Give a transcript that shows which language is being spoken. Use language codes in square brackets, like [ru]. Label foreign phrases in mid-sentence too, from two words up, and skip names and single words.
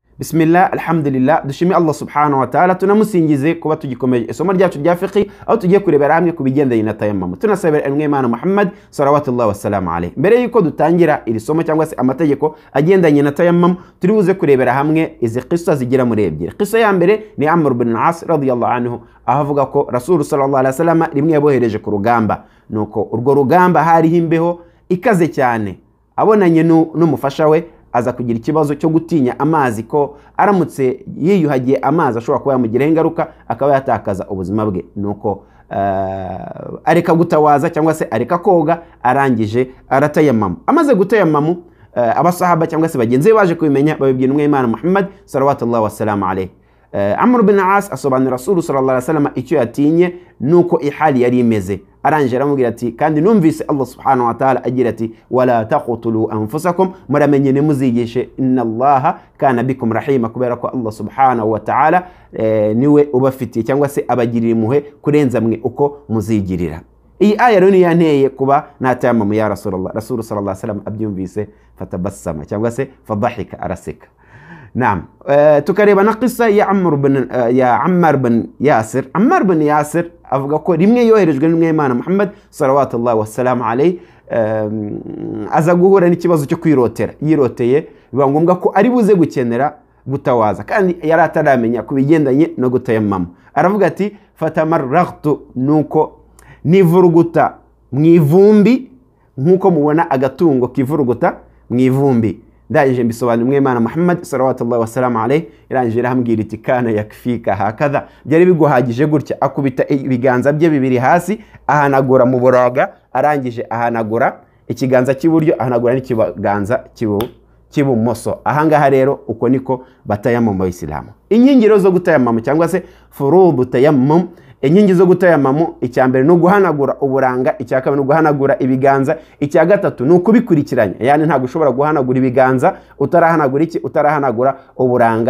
[ar] بسم الله، الحمد لله, [rw] dushimi [ar] الله سبحانه وتعالى, [rw] tunamusingize kuba tugikomeje isomo ryacu rya fiqh aho tugiye kurebera hamwe kubigendanye na tayammum. Tunasabira Imana Muhammad [ar] صلى الله وسلم عليه. [rw] Mbere yuko dutangira iri somo cyangwa se amategeko agendanye na tayammum, turi buze kurebera hamwe izi qissa zigira muri ebyiri. Qissa ya mbere ni Amr ibn al-As [ar] رضي الله عنه, [rw] ahavuga ko [ar] رسول صلى الله عليه وسلم [rw] rimwe yabohereje ku rugamba, nuko urwo rugamba hari himbeho ikaze cyane, abonanye n'umufasha we aza kugira ikibazo cyo gutinya amazi ko aramutse yiyuhagiye amazi ashobora kuba yamugiraho ingaruka akaba yatakaza ubuzima bwe, nuko areka gutawaza cyangwa se areka koga, arangije aratayammamu. Amaze gutayammamu, abasahaba cyangwa se bagenzi be baje kubimenya, babibwira Imana Muhammad [ar] صلى الله وسلم عليه. [rw] Amr ibn al-As asobanura [ar] رسول صلى الله عليه وسلم [rw] icyo yatinye nuko ihali yari imeze, arangije aramubwira ati kandi numvise [ar] الله سبحانه وتعالى [rw] agira ati [ar] ولا تقتلوا أنفسكم, [rw] muramenye nemuzigishe [ar] إن الله كان بكم رحيما, [rw] kubera ko [ar] الله سبحانه وتعالى [rw] niwe ubafitiye cyangwa se abagirira impuhwe kurenza mwe uko muzigirira. Iyi aya rero ni yanteye kuba natayammamu [ar] يا رسول الله. رسول صلى الله عليه وسلم [rw] abyumvise fatabassama cyangwa se fadhahika, araseka. Naam, tukareba na qissa ya Ammar bin Yasir. Ammar bin Yasir avuga ko rimwe yoherejwe n'Imana Muhammad [ar] صلى الله وسلم عليه, [rw] aza guhura n'ikibazo cyo kwirotera. Yiroteye biba ngombwa ko ari buze gukenera gutawaza, kandi yari ataramenya kubigendanye no gutayammamu. Aravuga ati fatamarragtu, nuko nivuruguta mwivumbi nkuko mubona agatungo kivuruguta mwivumbi. Ndangije mbisobanura Imana Muhammad [ar] صلى الله وسلم عليه, [rw] irangije irambwira iti [ar] كان يكفيك هكذا, [rw] byari biguhagije gutya. Akubita ibiganza bye bibiri hasi, ahanagura mu buraga, arangije ahanagura ikiganza cy'iburyo, ahanagura n'ikiganza cy'ibumoso. Ahangaha rero uko niko batayammamu mu Islam. Inyingiro zo gutayammamu cyangwa se [ar] فروض تيمم, [rw] inkingi zo gutayammamu, icya mbere no guhanagura uburanga, icya kabiri no guhanagura ibiganza, icya gatatu no kubikurikiranya, yani ntabwo ushobora guhanagura ibiganza utarahanagura uburanga.